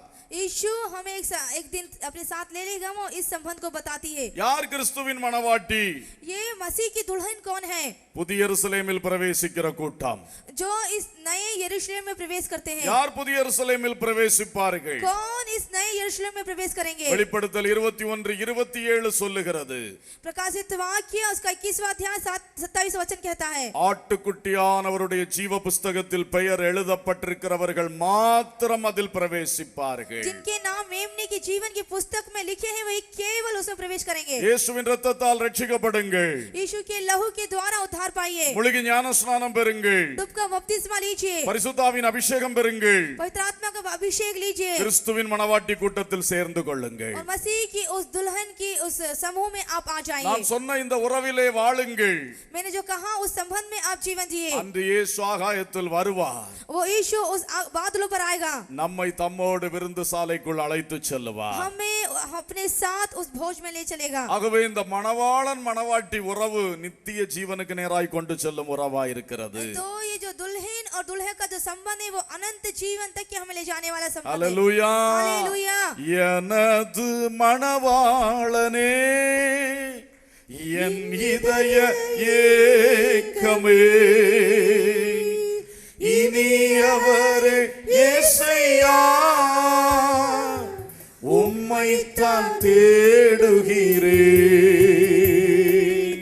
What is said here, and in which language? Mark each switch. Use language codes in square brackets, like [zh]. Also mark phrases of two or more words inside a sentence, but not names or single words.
[hi] यीशु हमें एक दिन अपने साथ ले लेगा, वो इस संबंध को बताती है। [ta] யார் கிறிஸ்துவின் மணவாட்டி? [hi] ये मसीह की दुल्हन कौन है? [ta] புதிய எருசலேமில் பிரவேசிக்கிற கூட்டம். [hi] जो इस नए यरूशलेम में प्रवेश करते हैं। [ta] யார் புதிய எருசலேமில் பிரவேசிப்பார்கள்? [hi] कौन इस नए यरूशलेम में प्रवेश करेंगे? [ta] வெளிப்படுத்தல் 21:27 சொல்லுகிறது, [hi] प्रकाशित वाक्य उसका 21वां अध्याय 27 वचन कहता है, [ta] ஆட்டுக்குட்டியானவருடைய ஜீவ புஸ்தகத்தில் பெயர் எழுதப்பட்டிருக்கிறவர்கள் மாத்திரம் அதில் பிரவேசிப்பார்கள். [hi] जिनके नाम मेमने की जीवन की पुस्तक में लिखे हैं वही केवल उसमें प्रवेश करेंगे। [ta] இயேசுவின் இரத்தத்தால் ரட்சிக்கப்படுங்கள். [hi] यीशु के लहू के द्वारा उद्धार पाइए। [ta] முழுகி ஞானஸ்நானம் பெறுங்கள். [hi] डूब का बपतिस्मा लीजिए। [ta] பரிசுத்தாவின் அபிஷேகம் பெறுங்கள். [hi] पवित्र आत्मा का अभिषेक लीजिए। [ta] கிறிஸ்துவின் மணவாட்டி கூட்டத்தில் சேர்ந்து கொள்ளுங்கள். [hi] और मसीह की उस दुल्हन की उस समूह में आप आ जाइए। [ta] நான் சொன்ன இந்த உறவிலே வாழுங்கள். [hi] मैंने जो कहा उस संबंध में आप जीवन जिए। [ta] அன்று இயேசு ஆகாயத்தில் வருவார். [hi] वो यीशु उस बादलों पर आएगा। [ta] நம்மை தம்மோடு விருந்துசாலைக்குள் அழைத்து செல்லுவார். [hi] हमें अपने साथ उस भोज में ले चलेगा। [ta] ஆகவே இந்த மணவாளன் மணவாட்டி உறவு நித்திய ஜீவனுக்கு நேராய் கொண்டு செல்லும் உறவாய் இருக்கிறது. [hi] तो ये जो दुल्हन और दुल्हे का जो संबंध है वो अनंत जीवन तक हमें ले जाने वाला संबंध है। [ta] அல்லேலூயா. [hi] हालेलुया। [ta] எனது மணவாளனே என் இதய ஏக்கமே இனியவரே இயேசையா உம்மைத்தான் தேடுகிறேன்.